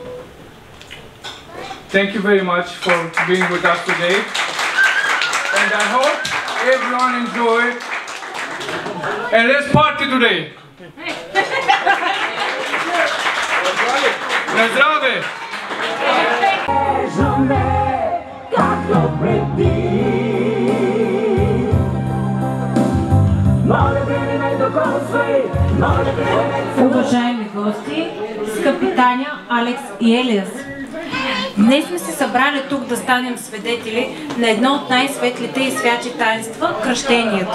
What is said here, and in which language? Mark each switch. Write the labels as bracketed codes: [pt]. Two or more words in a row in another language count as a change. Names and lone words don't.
[en] Thank you very much for being with us today, and I hope everyone enjoy, and let's party today. [bg] На здраве! Уважаеми гости, скъпи Таня, Алекс и Елиас, днес сме се събрали тук да станем свидетели на едно от най-светлите и святи таинства – кръщението.